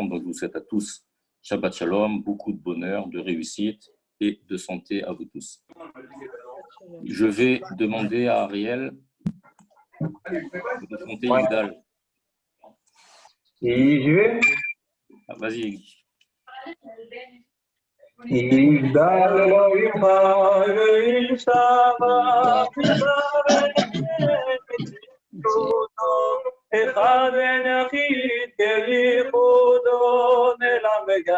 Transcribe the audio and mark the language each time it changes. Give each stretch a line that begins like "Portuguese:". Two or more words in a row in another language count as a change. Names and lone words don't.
French: Donc je vous souhaite à tous
Hebrew: Shabbat Shalom,
French: beaucoup de bonheur, de réussite et de santé à vous tous. Je vais demander à Ariel de monter Yigdal. Vas-y.
Hebrew: יגדל אלוהים וישתבח אחד ויחיד כייחודו נעלם וגם